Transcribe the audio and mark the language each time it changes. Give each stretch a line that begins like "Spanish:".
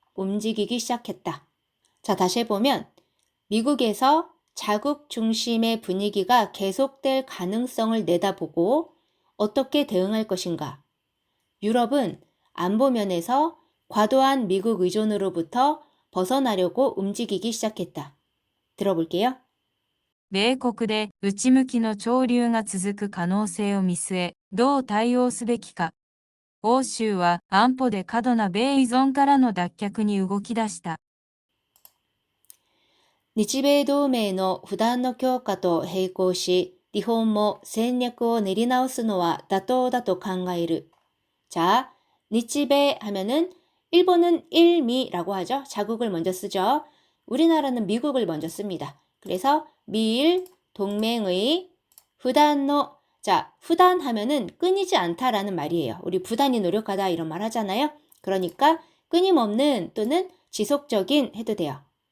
Korean: 움직이기 시작했다. 자, 다시 해보면 미국에서 자국 중심의 분위기가 계속될 가능성을 내다보고 어떻게 대응할 것인가. 유럽은 안보면에서 과도한 미국 의존으로부터 벗어나려고 움직이기 시작했다. 들어볼게요.
Japanese: 米国で内向きの潮流が続く可能性を見据え、どう対応すべきか。欧州は安保で過度な米依存からの脱却に動き出した。日米同盟の不断の強化と並行し、日本も戦略を練り直すのは妥当だと考える。
Korean: 자,日米하면은 일본은 일미라고 하죠. 자국을 먼저 쓰죠. 우리나라는 미국을 먼저 씁니다. 그래서 미일 동맹의 후단노, 자, 후단 하면은 끊이지 않다라는 말이에요. 우리 부단히 노력하다 이런 말 하잖아요. 그러니까 끊임없는 또는 지속적인 해도 돼요.